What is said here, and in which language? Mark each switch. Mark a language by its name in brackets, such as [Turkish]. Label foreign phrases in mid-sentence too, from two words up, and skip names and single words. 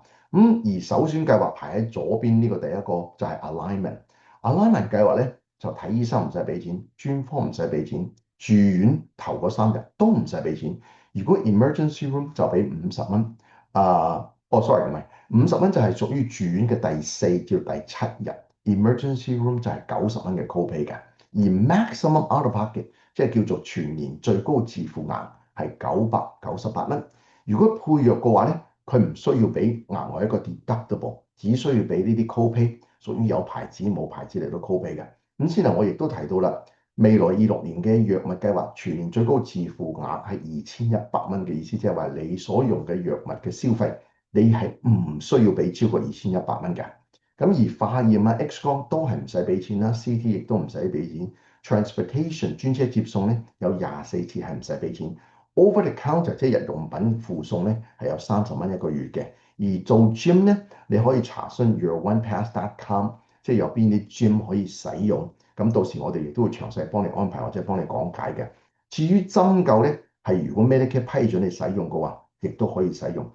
[Cantonese] 而首選計劃排喺左邊呢個第一個就係 Alignment。Alignment 計劃咧就睇醫生唔使俾錢，專科唔使俾錢，住院頭嗰3日都唔使俾錢。如果 [English] Emergency Room [Cantonese] 就俾50蚊。sorry 唔係50蚊，就係屬於住院嘅第4至第7日。 [English] Emergency Room [Cantonese] 就係90蚊嘅 copay 嘅。而 [English] maximum out of pocket [Cantonese] 即係叫做全年最高自付額係998蚊。如果配藥嘅話咧，佢唔需要俾額外一個 deductible， 只需要俾呢啲 copay， 屬於有牌子冇牌子嚟到 copay 嘅。咁先頭我亦都提到啦，未來26年嘅藥物計劃全年最高自付額係2100蚊嘅意思，即係話你所用嘅藥物嘅消費，你係唔需要俾超過2100蚊嘅。咁而化驗啊、X 光都係唔使俾錢啦，CT 亦都唔使俾錢。Transportation 專車接送咧有24次係唔使俾錢。 [English] Over the counter [Cantonese] 即係日用品附送咧係有30蚊一個月嘅。而做 gym 咧，你可以查詢 youronepass.com， 即係有邊啲 gym 可以使用。咁到時我哋亦都會詳細幫你安排或者幫你講解嘅。至於針灸咧，係如果 Medicare 批准你使用嘅話，亦都可以使用。